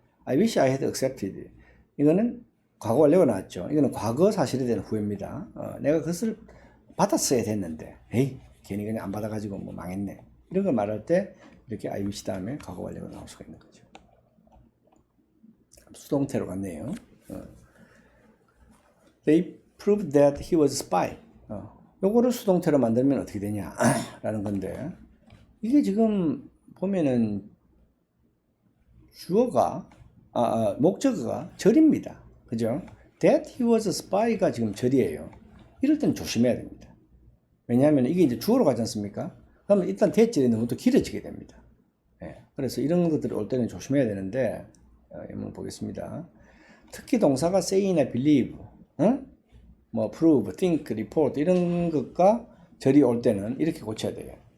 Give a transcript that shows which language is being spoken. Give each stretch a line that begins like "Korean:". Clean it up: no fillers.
English: I wish I had accepted.
Korean: 이거는 과거 완료가 나왔죠. 이거는 과거 사실에 대한 후회입니다. 내가 그것을 받았어야 됐는데, 에이, 괜히 그냥 안 받아가지고 뭐 망했네. 이런 걸 말할 때 이렇게 I wish 다음에 과거 완료가 나올 수가 있는 거죠. 수동태로 갔네요.
English: They proved that he was a spy.
Korean: 요거를 수동태로 만들면 어떻게 되냐? 라는 건데, 이게 지금 보면은 주어가, 목적어가 절입니다. 그죠?
English: That he was a spy가
Korean: 지금 절이에요. 이럴 때는 조심해야 됩니다. 왜냐하면 이게 이제 주어로 가지 않습니까? 그러면 일단 대절이 너무 또 길어지게 됩니다. 예, 그래서 이런 것들이 올 때는 조심해야 되는데, 한번 보겠습니다. 특히 동사가 say나 believe, 뭐 prove, think, report 이런 것과 절이 올 때는 이렇게 고쳐야 돼요.